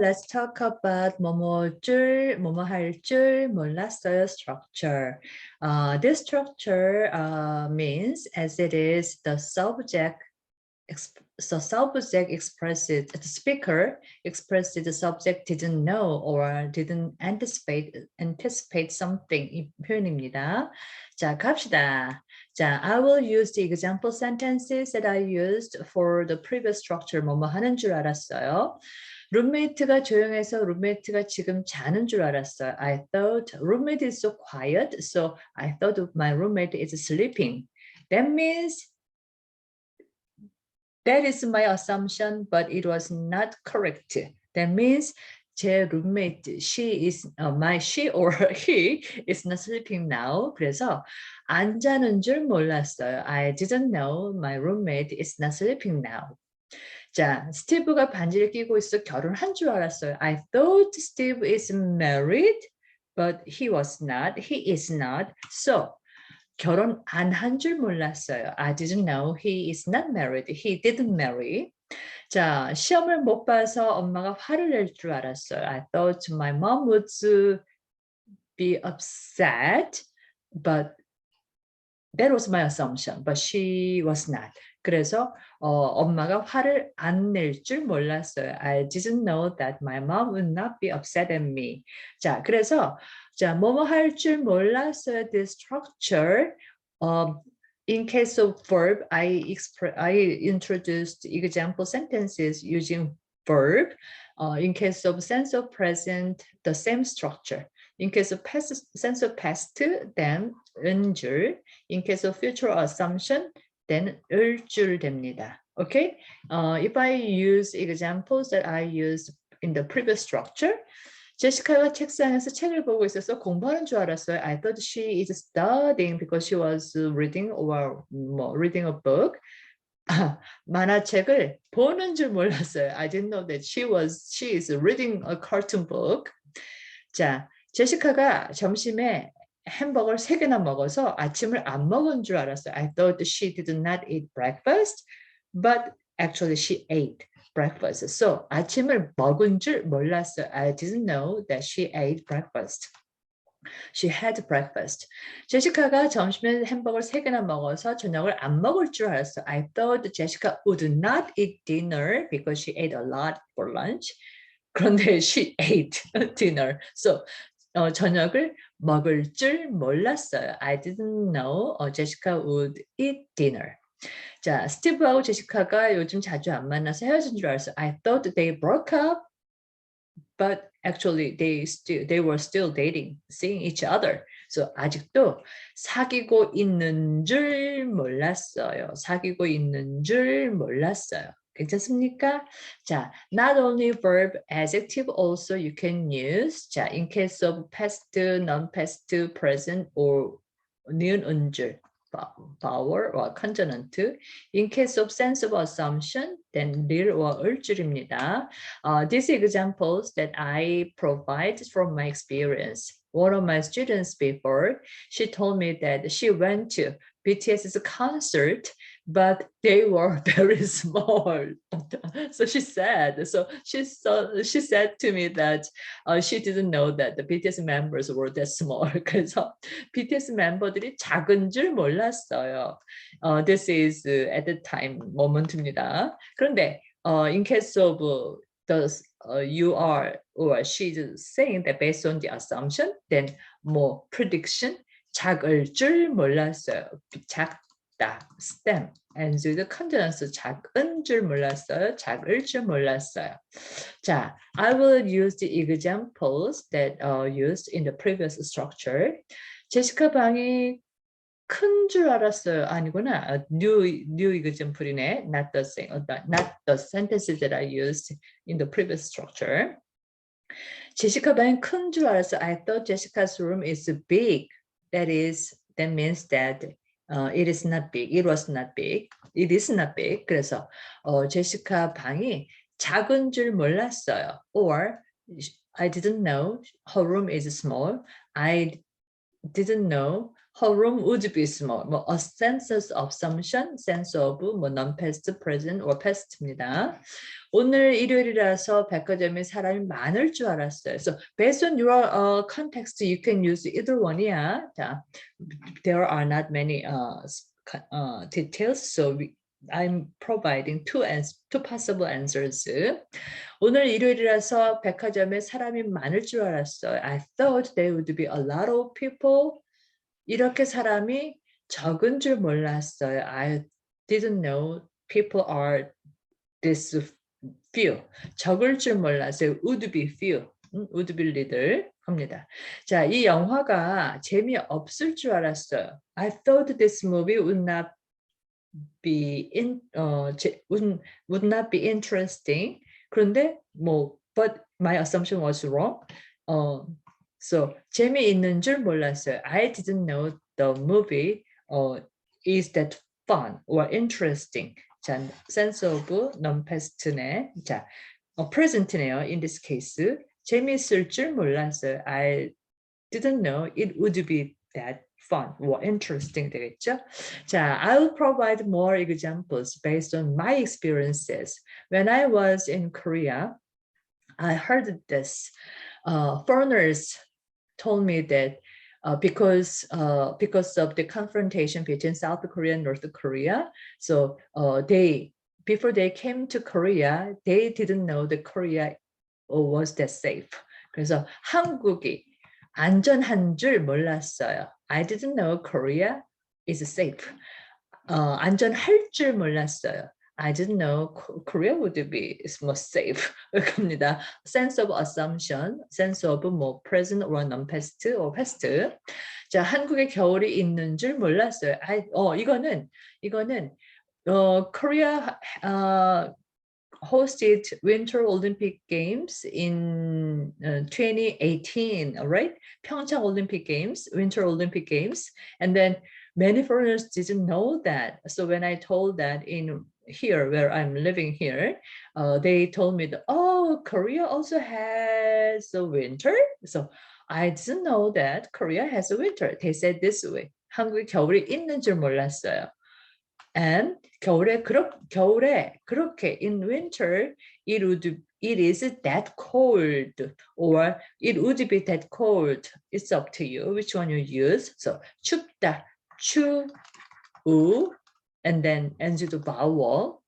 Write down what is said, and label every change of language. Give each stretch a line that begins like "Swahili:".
English: Let's talk about
Korean: 뭐뭐 줄, 뭐뭐 할 줄, 몰랐어요 structure.
English: This structure means as it is the subject expresses the speaker expresses the subject didn't know or didn't anticipate something
Korean: 이 표현입니다. 자, 갑시다.
English: 자, I will use the example sentences that I used for the previous structure.
Korean: 뭐뭐 하는 줄 알았어요. 룸메이트가 조용해서 룸메이트가 지금 자는 줄 알았어요.
English: I thought roommate is so quiet, so I thought my roommate is sleeping. That means that is my assumption, but it was not correct. That means 제 roommate, she or he is not sleeping now.
Korean: 그래서 안 자는 줄 몰랐어요.
English: I didn't know my roommate is not sleeping now.
Korean: 자, 스티브가 반지를 끼고 있어 결혼한 줄 알았어요.
English: I thought Steve is married, but he was not. He is not. So 결혼 안 한 줄 몰랐어요. I didn't know he is not married. He didn't marry.
Korean: 자, 시험을 못 봐서 엄마가 화를 낼 줄 알았어요.
English: I thought my mom would be upset, but that was my assumption, but she was not.
Korean: 그래서 엄마가 화를 안 낼 줄 몰랐어요.
English: I didn't know that my mom would not be upset at me.
Korean: 자, 그래서 자, 뭐뭐 할 줄 몰랐어요.
English: This structure. In case of verb, I introduced example sentences using verb. In case of sense of present, the same structure. In case of sense of past, then 은 줄. In case of future assumption, then
Korean: 을 줄 됩니다.
English: Okay? If I use examples that I used in the previous structure,
Korean: 제시카가 책상에서 책을 보고 있어서 공부하는 줄 알았어요.
English: I thought she is studying because she was reading or reading a book.
Korean: 만화책을 보는 줄 몰랐어요.
English: I didn't know that she is reading a cartoon book.
Korean: 자, 제시카가 점심에 햄버거를 3개나 먹어서 아침을 안 먹은 줄 알았어요.
English: I thought she did not eat breakfast, but actually she ate breakfast.
Korean: So 아침을 먹은 줄 몰랐어요.
English: I didn't know that she ate breakfast. She had breakfast.
Korean: 제시카가 점심에 햄버거를 3개나 먹어서 저녁을 안 먹을 줄 알았어요.
English: I thought Jessica would not eat dinner because she ate a lot for lunch. 그런데 she ate dinner.
Korean: So 저녁을 먹을 줄 몰랐어요.
English: I didn't know Jessica would eat dinner.
Korean: 자, 스티브하고 제시카가 요즘 자주 안 만나서 헤어진 줄 알았어요.
English: I thought they broke up, but actually they were still dating, seeing each other.
Korean: So 아직도 사귀고 있는 줄 몰랐어요. 사귀고 있는 줄 몰랐어요. 괜찮습니까?
English: 자, not only verb, adjective also you can use. 자, in case of past, non-past, present, or
Korean: 니은 은줄,
English: vowel or consonant. In case of sense of assumption, then 릴 or 을줄입니다. These examples that I provide from my experience. One of my students before, she told me that she went to BTS's concert, but they were very small. So she said to me that she didn't know that the BTS members were that small.
Korean: 그래서 BTS 멤버들이 작은 줄 몰랐어요.
English: This is at the time moment입니다. 그런데 in case of you are or she's saying that based on the assumption, then more prediction,
Korean: 작을 줄 몰랐어요. 작다,
English: stem, and the consonants
Korean: 작은 줄 몰랐어요. 작을 줄 몰랐어요.
English: 자, I will use the examples that are used in the previous structure.
Korean: 제시카 방이 큰 줄 알았어요. 아니구나.
English: New example이네. Not the sentences that I used in the previous structure.
Korean: 제시카 방이 큰 줄 알았어요.
English: I thought Jessica's room is big. That means that it is not big. It was not big. It is not big.
Korean: 그래서 제시카 방이 작은 줄 몰랐어요.
English: Or I didn't know her room is small. I didn't know her room would be small. 뭐 a sense of assumption, sense of 뭐 non-past, present or past입니다.
Korean: 오늘 일요일이라서 백화점에 사람이 많을 줄 알았어요.
English: So based on your context, you can use either one이야. 자, there are not many details, so I'm providing two possible answers.
Korean: 오늘 일요일이라서 백화점에 사람이 많을 줄 알았어요.
English: I thought there would be a lot of people.
Korean: 이렇게 사람이 적은 줄 몰랐어요.
English: I didn't know people are this few.
Korean: 적을 줄 몰랐어요.
English: Would be few. would be little 합니다.
Korean: 자, 이 영화가 재미없을 줄 알았어요.
English: I thought this movie would not be would not be interesting. 그런데 뭐 but my assumption was wrong.
Korean: So 재미있는 줄 몰랐어요.
English: I didn't know the movie is that fun or interesting. 자, sense of non-past네.
Korean: 자, present네요.
English: In this case,
Korean: 재미있을 줄 몰랐어요.
English: I didn't know it would be that fun or interesting 되겠죠? 자, I'll provide more examples based on my experiences. When I was in Korea, I heard this. Foreigners told me that because of the confrontation between South Korea and North Korea, so before they came to Korea, they didn't know that Korea was that safe.
Korean: 그래서 한국이 안전한 줄 몰랐어요.
English: I didn't know Korea is safe.
Korean: 안전할 줄 몰랐어요.
English: I didn't know Korea would be more safe.
Korean: 겁니다.
English: Sense of assumption, sense of more present or non-past or past.
Korean: 자, 한국에 겨울이 있는 줄 몰랐어요.
English: 이거는 Korea hosted Winter Olympic Games in 2018, right? Pyeongchang Olympic Games, Winter Olympic Games, and then many foreigners didn't know that. So when I told that in here where I'm living here, they told me that, oh, Korea also has a winter. So I didn't know that Korea has a winter. They said this way.
Korean: 한국에 겨울이 있는 줄 몰랐어요.
English: And
Korean: 겨울에 그렇게
English: in winter it is that cold or it would be that cold. It's up to you which one you use. So 춥다, 추우, and then NG도 vowel.